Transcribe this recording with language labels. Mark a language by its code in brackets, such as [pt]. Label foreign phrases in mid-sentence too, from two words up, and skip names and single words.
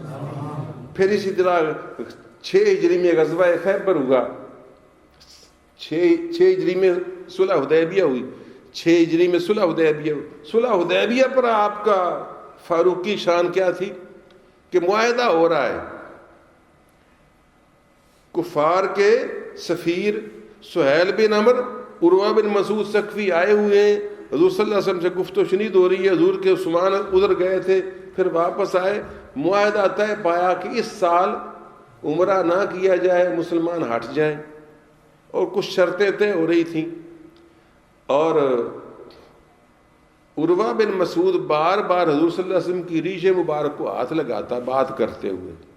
[ur] پھر اسی طرح 6 ہجری میں غزوہ خیبر ہوا، 6 ہجری میں صلح حدیبیہ ہوئی، 6 ہجری میں صلح حدیبیہ ہوئی۔ صلح حدیبیہ پر آپ کا فاروق کی شان کیا تھی کہ معاہدہ ہو رہا ہے، کفار کے سفیر سہیل بن عمر، عروہ بن مسعود ثقفی آئے ہوئے ہیں، حضور [ar] صلی اللہ علیہ وسلم [ur] سے گفت و شنید ہو رہی ہے، حضور کے عثمان ادھر گئے تھے، پھر واپس آئے، معاہدہ طے پایا کہ اس سال عمرہ نہ کیا جائے، مسلمان ہٹ جائیں، اور کچھ شرطیں طے ہو رہی تھیں۔ اور عروہ بن مسعود بار بار حضور [ar] صلی اللہ علیہ وسلم [ur] کی ریش مبارک کو ہاتھ لگاتا بات کرتے ہوئے۔